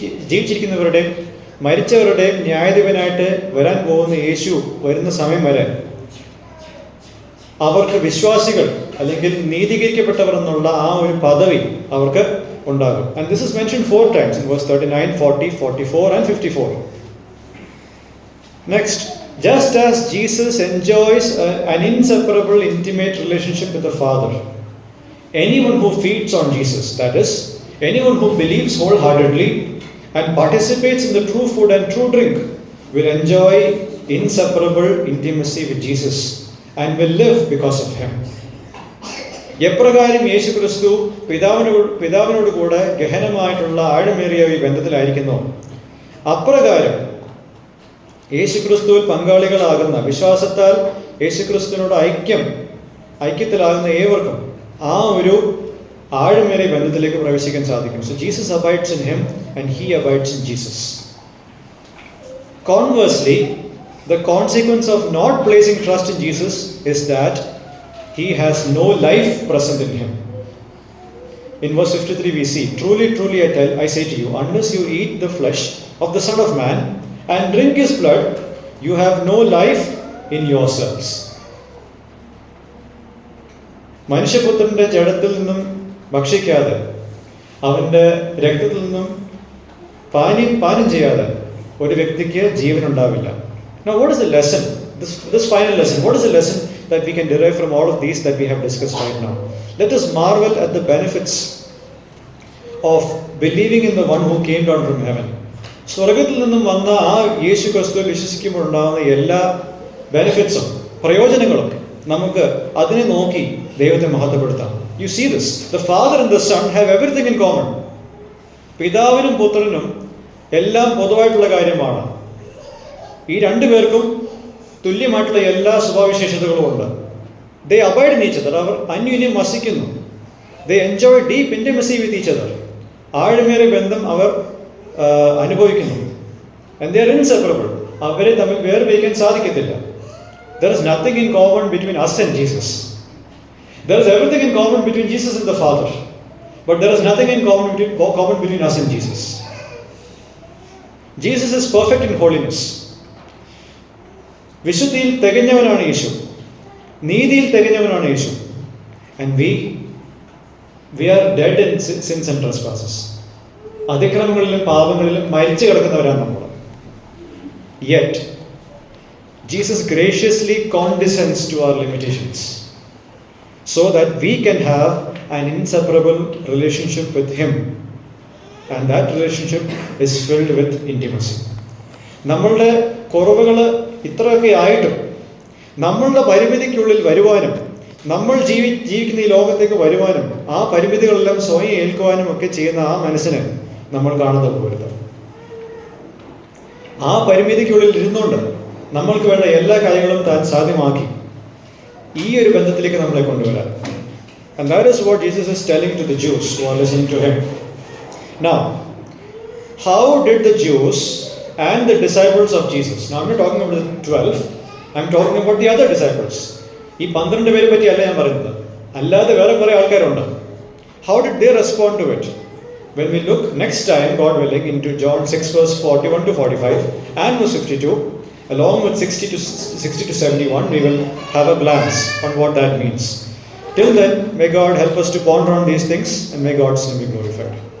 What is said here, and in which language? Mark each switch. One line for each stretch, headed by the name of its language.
Malayalam: ജീവിച്ചിരിക്കുന്നവരുടെയും മരിച്ചവരുടെയും ന്യായാധിപനായിട്ട് വരാൻ പോകുന്ന യേശു വരുന്ന സമയം വരെ അവർക്ക് വിശ്വാസികൾ അല്ലെങ്കിൽ നീതീകരിക്കപ്പെട്ടവർ എന്നുള്ള ആ ഒരു പദവി അവർക്ക് ഉണ്ടാകും.
English: And this is mentioned 4 times in verse 39, 40, 44 and 54. Next, just as Jesus enjoys an inseparable intimate relationship with the Father, anyone who feeds on Jesus, that is, anyone who believes wholeheartedly and participates in the true food and true drink, will enjoy inseparable intimacy with Jesus and will live because of him.
Malayalam: എപ്രകാരം യേശു ക്രിസ്തു പിതാവിനോട് കൂടെ ഗഹനമായിട്ടുള്ള ആഴമേറിയ ഈ ബന്ധത്തിലായിരിക്കുന്നു, അപ്രകാരം യേശു ക്രിസ്തുവിൽ പങ്കാളികളാകുന്ന, വിശ്വാസത്താൽ യേശു ക്രിസ്തുവിനോട് ഐക്യത്തിലാകുന്ന ഏവർക്കും ആ ഒരു ആഴമേറിയ ബന്ധത്തിലേക്ക് പ്രവേശിക്കാൻ സാധിക്കും.
English: So Jesus abides in him and he abides in Jesus. Conversely, the consequence of not placing trust in Jesus is that he has no life present in him. In verse 53 we see, truly, truly I say to you, unless you eat the flesh of the Son of Man and drink his blood, you have no life in yourselves.
Malayalam: മനുഷ്യപുത്രൻ്റെ ജഡത്തിൽ നിന്നും ഭക്ഷിക്കാതെ, അവൻ്റെ രക്തത്തിൽ നിന്നും പാനം ചെയ്യാതെ ഒരു വ്യക്തിക്ക് ജീവൻ ഉണ്ടാവില്ല.
English: Now what is the lesson? This final lesson. What is the lesson that we can derive from all of these that we have discussed right now? Let us marvel at the benefits of believing in the one who came down from heaven.
Malayalam: സ്വർഗത്തിൽ നിന്നും വന്ന ആ യേശു ക്രിസ്തുവിൽ വിശ്വസിക്കുമ്പോൾ ഉണ്ടാകുന്ന എല്ലാ ബെനിഫിറ്റ്സും, പ്രയോജനങ്ങളും നമുക്ക് അതിനെ നോക്കി ദൈവത്തെ മഹത്വപ്പെടുത്താം.
English: You see this. The Father and the Son have everything in common.
Malayalam: പിതാവിനും പുത്രനും എല്ലാം പൊതുവായിട്ടുള്ള കാര്യമാണ്. ഈ രണ്ടു പേർക്കും തുല്യമായിട്ടുള്ള എല്ലാ സ്വഭാവവിശേഷതകളും ഉണ്ട്.
English: They abide in each other.
Malayalam: അവർ അന്യോന്യം വസിക്കുന്നു.
English: They enjoy deep intimacy with each other.
Malayalam: ആഴമേറിയ ബന്ധം അവർ അനുഭവിക്കുന്നു.
English: And they are inseparable.
Malayalam: അവരെ തമ്മിൽ വേർപിരിക്കാൻ സാധിക്കത്തില്ല.
English: There is nothing in common between us and Jesus. There is everything in common between Jesus and the Father. But there is nothing in common between us and Jesus. Jesus is perfect in holiness.
Malayalam: വിശുദ്ധിയിൽ തികഞ്ഞവനാണ് യേശു. നീതിയിൽ തികഞ്ഞവനാണ് യേശു.
English: And we are dead in sins and trespasses.
Malayalam: അതിക്രമങ്ങളിലും പാപങ്ങളിലും മരിച്ചു കിടക്കുന്നവരാണ് നമ്മൾ.
English: Yet Jesus graciously condescends to our limitations so that we can have an inseparable relationship with Him, and that relationship is filled with intimacy.
Malayalam: നമ്മളുടെ കുറവുകൾ ഇത്രയൊക്കെ ആയിട്ടും നമ്മളുടെ പരിമിതിക്കുള്ളിൽ വരുവാനും, നമ്മൾ ജീവിക്കുന്ന ഈ ലോകത്തേക്ക് വരുവാനും, ആ പരിമിതികളെല്ലാം സ്വയം ഏൽക്കുവാനും ഒക്കെ ചെയ്യുന്ന ആ മനസ്സിനെ നമ്മൾ കാണുന്നത് പോരുത്. ആ പരിമിതിക്കുള്ളിൽ ഇരുന്നുകൊണ്ട് നമ്മൾക്ക് വേണ്ട എല്ലാ കാര്യങ്ങളും താൻ സാധ്യമാക്കി ഈ ഒരു ബന്ധത്തിലേക്ക് നമ്മളെ കൊണ്ടുവരാൻ.
English: And that is what Jesus is telling to the Jews who are listening to Him. Now, how did the Jews and the disciples of Jesus, now I'm not talking about the 12, I'm talking about the other disciples.
Malayalam: ഈ 12 പേരെ പറ്റിയല്ല ഞാൻ പറയുന്നത്, അല്ലാതെ വേറെ കുറേ ആൾക്കാരുണ്ട്.
English: How did they respond to it? When we look next time, God willing, into John 6 verse 41 to 45 and verse 52, along with 60 to 71, we will have a glance on what that means. Till then, may God help us to ponder on these things, and may God's name be glorified.